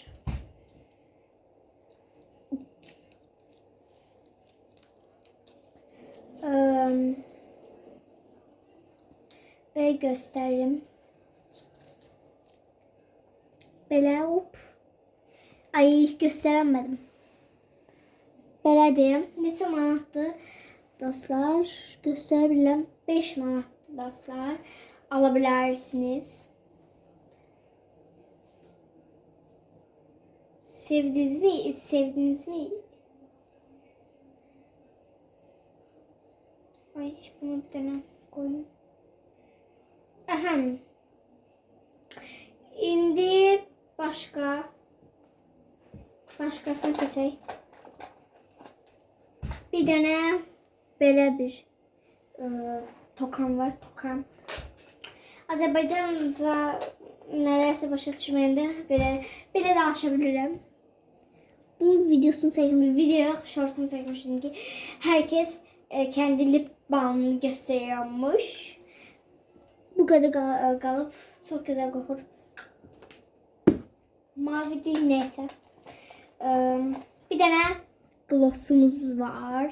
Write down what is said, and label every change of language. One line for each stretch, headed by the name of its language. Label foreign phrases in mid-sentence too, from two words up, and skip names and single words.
Azerbaijani: Belə göstərim. Belə hop. Ay göstəremedim. Belədir. Neçə manatdır dostlar? Göstərebilirəm. 5 manatdır dostlar.
Turkish: Alabilirsiniz. Sevdiniz mi? Ay bunu bir tane koyayım. Ahem.
Azerbaijani: İndi başqasına keçək. Bir dənə belə bir tokan var. Azərbaycanca nələrsə başa düşməyəndə belə danışa bilirəm. Bunun videosunu çəkmişdim. Video shortunu çəkmişdim ki,
Turkish: herkes kendi
English: lip balmını
Turkish: gösteriyormuş. Bu kadar kalıp çok güzel kokur. Mavi değil neyse. Bir tane glossumuz var.